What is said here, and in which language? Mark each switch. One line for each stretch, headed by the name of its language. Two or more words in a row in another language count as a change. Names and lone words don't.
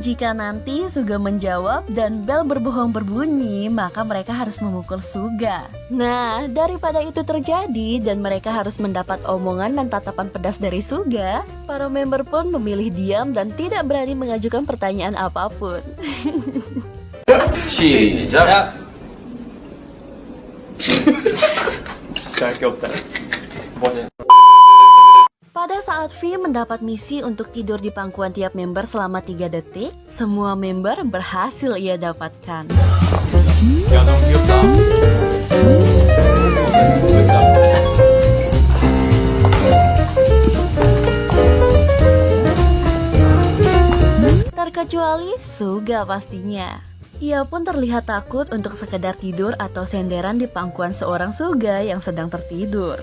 Indonesian: Jika nanti Suga menjawab dan bel berbohong berbunyi, maka mereka harus memukul Suga. Nah, daripada itu terjadi dan mereka harus mendapat omongan dan tatapan pedas dari Suga, para member pun memilih diam dan tidak berani mengajukan pertanyaan apapun.
Korean: 시작. 시작할 게 없다. 뭐냐?
Indonesian: Pada saat V mendapat misi untuk tidur di pangkuan tiap member selama 3 detik, semua member berhasil ia dapatkan.
Korean: 야, 너무 귀엽다.
Indonesian: Terkecuali Suga pastinya. Ia pun terlihat takut untuk sekedar tidur atau senderan di pangkuan seorang Suga yang sedang tertidur.